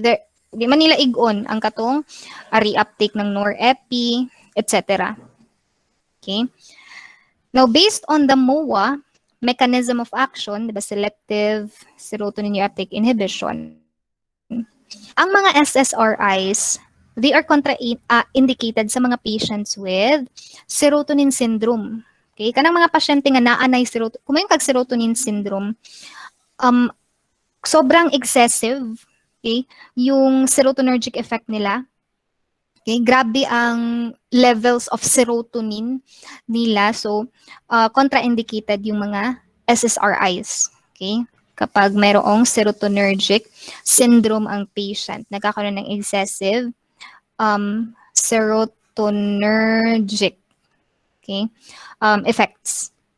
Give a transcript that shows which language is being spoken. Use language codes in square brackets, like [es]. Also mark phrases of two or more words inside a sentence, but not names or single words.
[ceb] Di man nila igon ang katong reuptake [tl] ng norepi, [en] etc. Okay? Now, [tl] based on the MOA, mechanism of action, [en] diba, selective serotonin reuptake inhibition, ang mga SSRIs, they are indicated sa mga patients with serotonin syndrome. Okay? [ceb] Kanang mga pasyente nga naanay serotonin, kung may kag [en] serotonin syndrome, [tl] sobrang excessive, okay, yung serotonergic effect nila. [en] Okay? [hil] Grabe ang [en] levels of serotonin [tl] nila. So, [en] contraindicated yung mga SSRIs. [tl] Okay? Kapag mayroong [en] serotonergic syndrome [tl] ang patient, nagkakaroon ng excessive serotonergic, okay, effects.